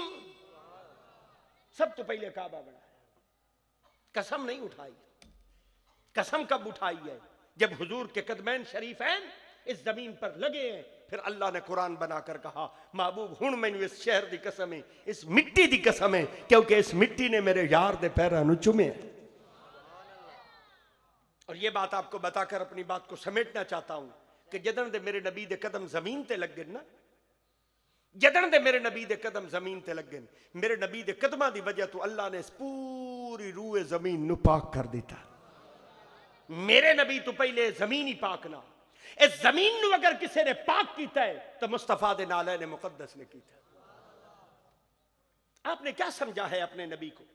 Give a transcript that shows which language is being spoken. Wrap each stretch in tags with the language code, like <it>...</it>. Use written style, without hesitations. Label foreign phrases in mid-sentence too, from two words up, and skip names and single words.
<ur>سب تو پہلے کعبہ بنا ہے، قسم نہیں اٹھائی۔ قسم کب اٹھائی ہے؟ جب حضور کے قدمین شریفین اس زمین پر لگے ہیں، پھر اللہ نے قرآن بنا کر کہا</ur> <pa>محبوب ہن مینوں اس شہر دی قسم ہے، اس مٹی دی قسم ہے کیونکہ اس مٹی نے میرے یار دے پیراں نو چومے۔</pa> <ur>اور یہ بات آپ کو بتا کر اپنی بات کو سمیٹنا چاہتا ہوں کہ</ur> <pa>جدن دے میرے نبی دے قدم زمین تے لگ گئے نا، جدن دے میرے نبی دے قدم زمین تے لگ گئے، میرے نبی دے قدمہ دی وجہ تو اللہ نے اس پوری روح زمین نو پاک کر دیتا۔ میرے نبی تو پہلے زمین ہی پاک نہ، اس زمین نو اگر کسی نے پاک کیتا ہے تو مصطفیٰ دے نالین مقدس نے کیتا ہے۔</pa> <ur>آپ نے کیا سمجھا ہے اپنے نبی کو؟</ur>